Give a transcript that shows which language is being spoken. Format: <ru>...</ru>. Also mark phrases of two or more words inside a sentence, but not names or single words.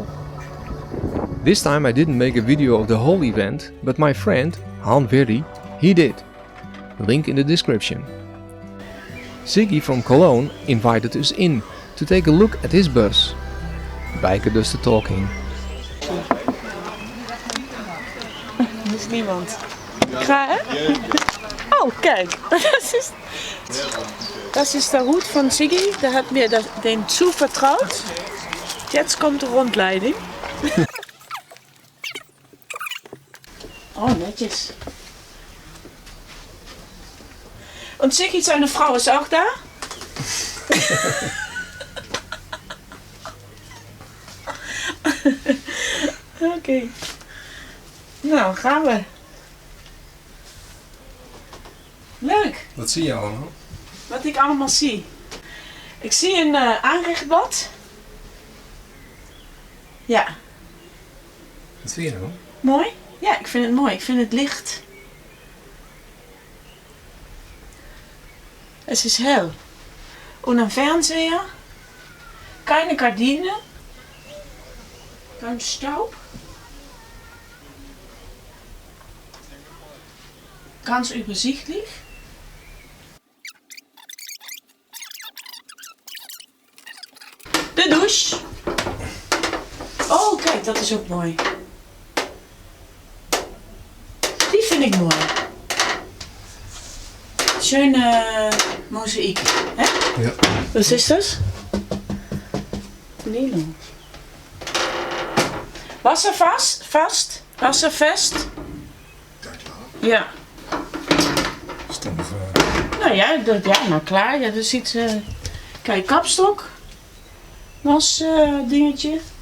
<en>This time I didn't make a video of the whole event, but my friend, Han Verri, he did. Link in the description. Siggy from Cologne invited us in to take a look at his bus. Bijke does the talking.</en> <nl>Er is niemand. Ga hè? Oh, kijk.</nl> <de>Das ist der Hut von Siggy. Der hat mir den zuvertraut. Jetzt kommt</de> <nl>de rondleiding. Oh, netjes.</nl> <de>Und Siggy, seine Frau ist auch da?</de> <nl>Oké. Nou, gaan we. Leuk. Wat zie je allemaal? Wat ik allemaal zie. Ik zie een aanrechtblad. Ja. Wat vind je nou? Mooi? Ja, ik vind het mooi. Ik vind het licht.</nl> <de>Es ist hell. Und ein Fernseher. Keine Gardine. Kein Staub. Ganz übersichtlich.</de> <nl>De douche. Oh, kijk, dat is ook mooi. Die vind ik mooi. Schöne mozaïek, hè? Ja.</nl> <de>Was ist das? Lilo. Wasservast?</de> <nl>Wasservest? Ja. Nou ja, nou klaar. Ja, dus iets. Kijk, kapstok. Was dingetje.</nl>